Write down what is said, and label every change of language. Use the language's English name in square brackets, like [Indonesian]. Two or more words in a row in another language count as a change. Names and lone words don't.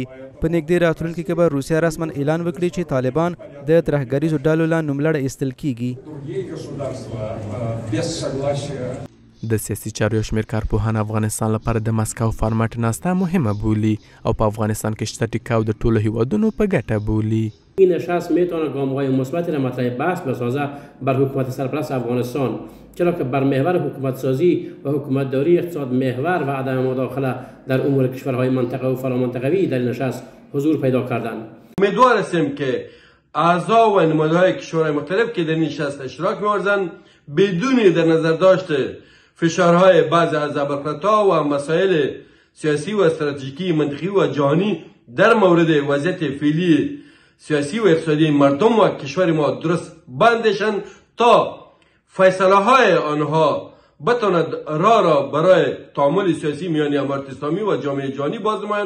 [Pashto] په نږدې راتلونکي کې به روسیه رسما اعلان وکړي چې طالبان د ترهګریزو ډلو له نوملړ ایستل کېږي. د سیاسي چارو یو شمېر کارپوهان افغانستان لپاره د مسکو فارمټ ناسته مهمه بولي او په افغانستان کې شته ټیکاو د ټولو هیوادونو په ګټه بولي. [Persian] این نشست میتونه گام‌های مثبتی را مطرح بحث بسازه بر حکومت سرپرست افغانستان، چرا که بر محور حکومت سازی و حکومتداری اقتصاد محور و عدم مداخله در امور کشورهای منطقه و فرامنطقوی در نشست حضور پیدا کردند. امیدوار هستیم که اعضا و نماینده‌های کشورهای مختلف که در نشست اشتراک می‌ورزند بدون در نظر داشته فشارهای بعضی از ابرقدرت‌ها و مسائل سیاسی و استراتژیکی منطقی و جهانی در مورد وضعیت فعلی سیاسی و اقتصادی مردم و کشور ما درست بندشن تا فیصله های آنها بتواند را برای تعامل سیاسی میان امارت اسلامی و جامعه جهانی باز نمایند.